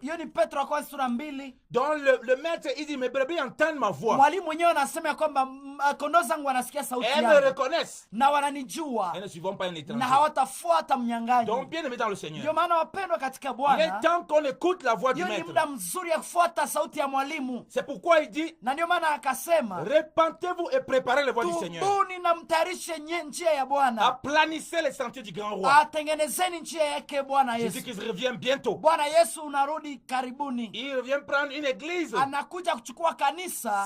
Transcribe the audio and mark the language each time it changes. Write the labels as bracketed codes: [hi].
[sw] Hiyo ni Petro wa kwanza sura 2. [fr] Donc le maître il dit, mes brebis entendent ma voix. [sw] Mwalimu mwenyewe anasema kwamba kondoo zangu wanasikia sauti yangu. [fr] Elles me reconnaissent. [sw] Na wananijua. [fr] Elles ne suivront pas un étranger. [sw] Na hawatafuata mnyang'anyi. [fr] Donc bien aimé dans le Seigneur. [sw] Ndio maana wapendwa katika Bwana. [fr] Il est temps qu'on écoute la voix du maître. [sw] Hiyo ni muda mzuri ya kufuata sauti ya mwalimu. [fr] C'est pourquoi il dit, [sw] na ndio maana akasema, [fr] repentez-vous et préparez les voies du Seigneur. [sw] Tubuni na mtayarishe njia ya Bwana. [fr] Aplanissez les sentiers du grand roi. [sw] Atengenezeni njia yake Bwana Yesu. [fr] Jésus qui revient bientôt. [sw] Bwana Yesu unarudi karibuni. [fr] Il revient prendre une église. [sw] Anakuja kuchukua kanisa